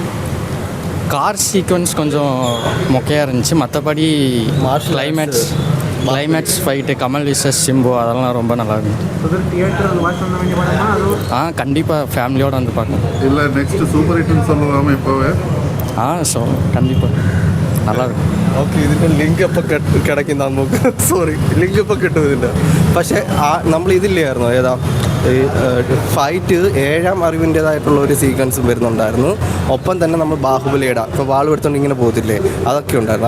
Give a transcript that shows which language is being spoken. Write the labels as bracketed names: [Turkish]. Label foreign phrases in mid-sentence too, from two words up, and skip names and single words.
[English] car sequence [Tamil] கொஞ்சம் மொக்கையாக இருந்துச்சு. மற்றபடி [English] climax fight, [Tamil] கமல் விசஸ் சிம்பு, அதெல்லாம் ரொம்ப நல்லா இருந்துச்சு. கண்டிப்பாக ஃபேமிலியோடு வந்து பார்க்கணும். இல்லை [English] next super hit [Tamil] சொல்லலாமா இப்போவே? [Malayalam] ஸோ കണ്ടിപ്പാ നല്ലതാണ്. ഓക്കെ, ഇതിൻ്റെ ലിങ്ക് ഇപ്പോൾ കിടക്കും നമുക്ക്. സോറി, ലിങ്ക് ഇപ്പോൾ കിട്ടും ഇതിൻ്റെ. പക്ഷേ നമ്മൾ ഇതില്ലായിരുന്നു, ഏതാ ഫൈറ്റ് 7ാം അറിവിൻ്റേതായിട്ടുള്ള ഒരു സീക്വൻസും വരുന്നുണ്ടായിരുന്നു. ഒപ്പം തന്നെ നമ്മൾ ബാഹുബലിയുടെ ഇപ്പോൾ വാൾ എടുത്തുകൊണ്ട് ഇങ്ങനെ പോകത്തില്ലേ, അതൊക്കെ ഉണ്ടായിരുന്നു.